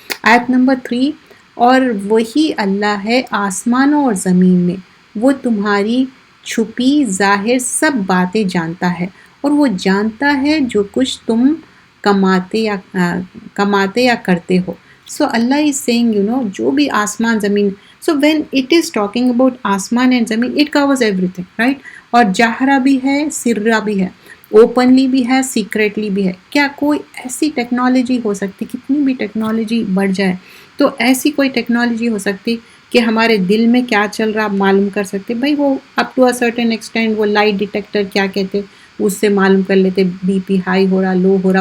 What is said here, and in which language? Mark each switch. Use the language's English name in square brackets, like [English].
[Urdu] آیت نمبر 3، اور وہی اللہ ہے آسمانوں اور زمین میں، وہ تمہاری چھپی ظاہر سب باتیں جانتا ہے، اور وہ جانتا ہے جو کچھ تم کماتے یا کرتے ہو. [English] So Allah is saying, [Urdu] جو بھی آسمان زمین. [English] So when it is talking about آسمان and زمین, it covers everything, right? [Urdu] اور جہرا بھی ہے, سرا بھی ہے, اوپنلی بھی ہے, سیکریٹلی بھی ہے. کیا کوئی ایسی ٹیکنالوجی ہو سکتی, کتنی بھی ٹیکنالوجی بڑھ جائے تو ایسی کوئی ٹیکنالوجی ہو سکتی کہ ہمارے دل میں کیا چل رہا معلوم کر سکتے؟ بھائی وہ [English] up to a certain extent [Urdu] وہ لائٹ ڈیٹیکٹر کیا کہتے اس سے معلوم کر لیتے بی پی ہائی ہو رہا لو ہو رہا.